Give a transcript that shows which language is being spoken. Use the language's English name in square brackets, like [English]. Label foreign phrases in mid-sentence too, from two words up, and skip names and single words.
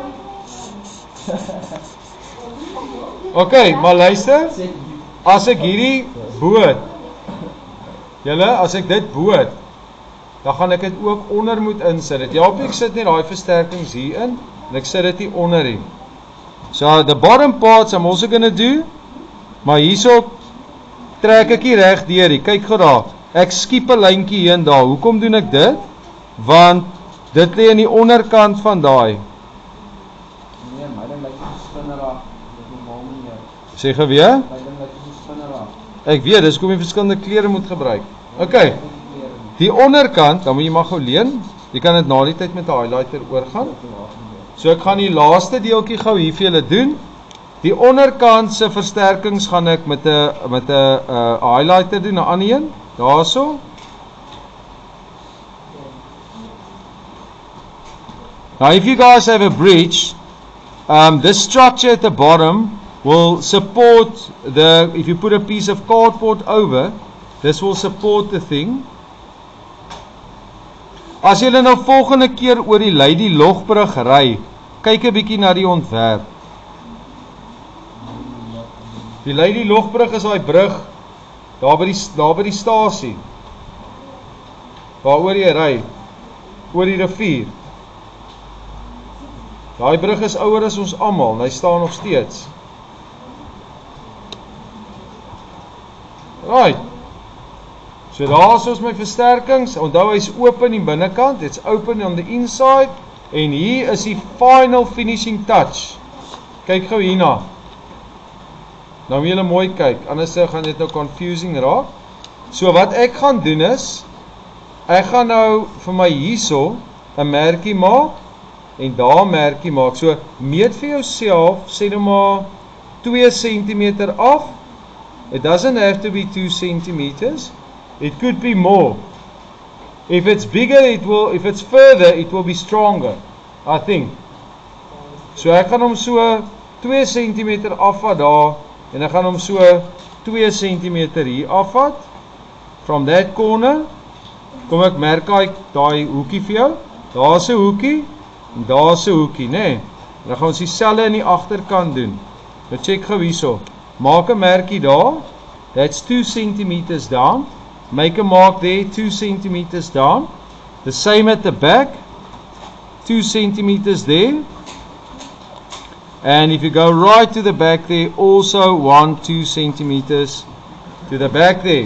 [Afrikaans] Okay, maar luister. As ek hierdie boot, julle, as ek dit boot, dan gaan ek dit ook onder moet insit. Dit help ek sit net daai versterkings hier in en ek sit dit hier onder hier. [English] So the bottom parts I'm also going to do, [Afrikaans] maar hierso trek ek hier reg deur hier. Kyk gou daar. Ek skiep 'n lyntjie hier en daar. Hoekom doen ek dit? Want dit lê aan die onderkant van daai. Nee, my ding lyk soos 'n spinnerag. Dit is normaal nie. Sê gou weer? My ding lyk soos 'n spinnerag. Ek weet, dis hoekom jy verskillende kleure moet gebruik. Okay. Die onderkant, dan moet jy maar gou leen. Jy kan dit na die tyd met 'n highlighter oorgaan. So ek gaan die laaste deeltjie gou hier vir julle doen. Die onderkant se versterkings gaan ek met 'n highlighter doen, 'n ander een. Daarso. [English] Now if you guys have a bridge, this structure at the bottom will support if you put a piece of cardboard over, this will support the thing. [Afrikaans] As julle nou volgende keer oor die Lady Logbrug ry, kyk 'n bietjie na die ontwerp. Die Lady Logbrug is daai brug daar by die stasie. Waaroor jy ry, oor die rivier. Daai brug is ouer as ons almal, en hy staan nog steeds. Right. So daar is ons my versterkings. Onthou hy's oop aan die binnekant, [English] it's open on the inside, [Afrikaans] en hier is die [English] final finishing touch. [Afrikaans] Kyk gou hierna. Nou moet julle mooi kyk, anders gaan dit nou confusing raak. So wat ek gaan doen is, ek gaan nou vir my hierso 'n merkie maak en daar 'n merkie maak. So meet vir jouself, sê nou maar 2 cm af. [English] It doesn't have to be 2 centimeters. It could be more. If it's bigger, if it's further, it will be stronger, I think. [Afrikaans] So ek gaan hom so 2 cm afvat daar en ek gaan hom so 2 cm hier afvat. [English] From that corner [Afrikaans] kom ek merk daai hoekie vir jou. Daar's 'n hoekie en daar's 'n hoekie, né? Dan gaan ons dieselfde in die agterkant doen. Nou check gou hierso. Maak 'n merkie daar. [English] That's 2 cm down. Make a mark there, 2 cm down. The same at the back. 2 cm there. And if you go right to the back there, also 2 centimeters to the back there.